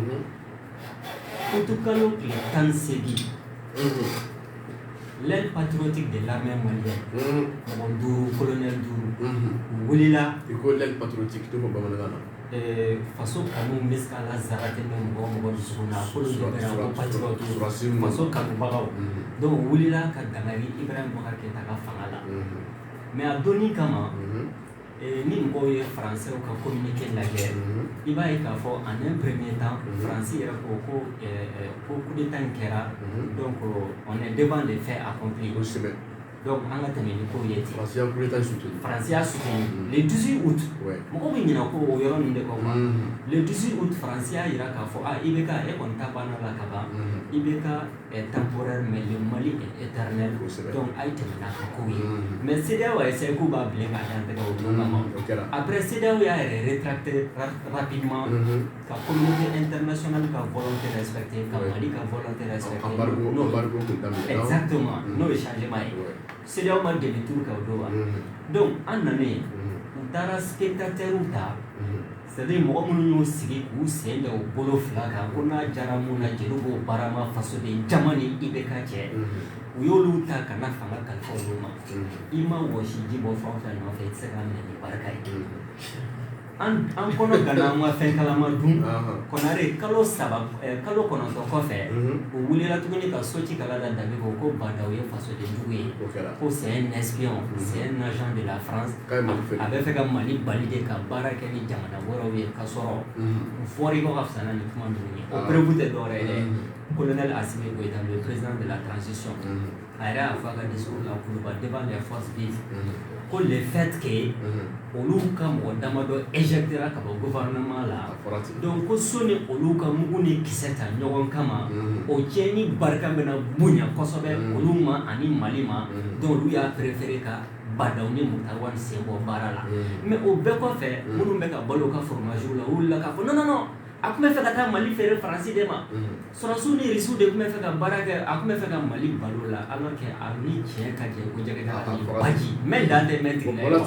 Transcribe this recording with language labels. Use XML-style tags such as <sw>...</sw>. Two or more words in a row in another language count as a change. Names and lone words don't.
<bm>Kutukalo tile 18</bm> <fr>l'aile patriotique de l'armée malienne</fr> <bm>mɔgɔ 5 colonel 5 u wulila i ko</bm> <fr>l'aile patriotique</fr> <bm>tɛ fɔ bamanankan na faso kanu bɛ se ka lazara tɛmɛ mɔgɔ dusukun na k'olu de bɛ ko patriote faso kanubagaw donc u wulila ka dangari Ibrahim Boubacar Keïta ka fanga la mais a donni kama ni mɔgɔw ye français ka communiqué lajɛ i b'a ye k'a fɔ</bm> <fr>en un premier temps</fr> <bm>français yɛrɛ ko coup d'état in kɛra</bm> <fr>donc on est devant les faits accomplis donc</fr> <bm>an ka tɛmɛ ni kow ye ten France y'a</bm> <fr>soutenu le 18 août</fr> <bm>mɔgɔw bɛ ɲinɛ ko o yɔrɔ ninnu de kɔ quoi</bm> <fr>le 18 août</fr> <bm>France y'a jira k'a fɔ IBK e kɔni ta banna la ka ban</bm> <fr>IBK est temporaire mais le Mali est éternel donc</fr> <bm>a ye tɛmɛ n'a ka kow ye mais</bm> <fr>CEDEAO a essayé</fr> <bm>k'u b'a bilen k'a dan tɛgɛ o don kama après CEDEAO y'a yɛrɛ rétracté rapidement ka</bm> <fr>communauté internationale</fr> <bm>ka</bm> <fr>volonté respecté</fr> <bm>ka Mali ka</bm> <fr>volonté respecté</fr> <bm>exactement n'o ye changement ye CEDEAO ma demi-tour kɛ o don wa donc an nanen u taara spectateurs ta c'est-à-dire mɔgɔ minnu y'u sigi k'u sen da u bolo fila kan ko n'a jara mun na jeliw b'o barama fasoden jama ni IBK cɛ u y'olu ta ka na fanga kalifa olu ma i ma wɔsi ji bɔ fɛn o fɛn nɔfɛ i tɛ se ka minɛ ni barika ye an kɔnɔ gana an ka fɛn kalama dun kɔnare kalo 9 kɔfɛ u wulila tuguni ka so ci kala da Dabi ko Badaw ye fasodenjugu ye ko</bm> <fr>c'est un espion c'est un agent de la France</fr> <bm>a bɛ fɛ ka Mali bali de ka baara kɛ ni jamana wɛrɛw ye ka sɔrɔ u fɔra ko ka fisa na ni kuma ninnu ye o preuve tɛ dɔwɛrɛ ye dɛ colonel Assimi Goïta</bm> <fr>le président de la transition</fr> <bm>a yɛrɛ y'a fɔ a ka discours la kuluba</bm> <fr>devant les forces vives</fr> <bm>ko</bm> <fr>le fait que</fr> <bm>olu ka mɔgɔ damadɔ éjectera ka bɔ gouvernement la donc ko soni olu ka mugu ni kisɛ ta ɲɔgɔn kama o tiɲɛni barika bɛna bonya kosɛbɛ olu ma ani Mali ma donc olu y'a préféré ka Badaw ni Mutawari sen bɔ baara la mais o bɛɛ kɔfɛ minnu bɛ ka balo ka fromage la olu la k'a fɔ non a tun bɛ fɛ ka taa Mali feere Faransi de ma sɔrɔsiw ni Rusiw de tun bɛ fɛ ka baara kɛ a tun bɛ fɛ ka Mali balo la</bm> <fr>alors que</fr> <bm>a ni tiɲɛ ka jɛ ko jɛgɛ ka ni baji mais dan tɛ mɛn tigɛ la</bm>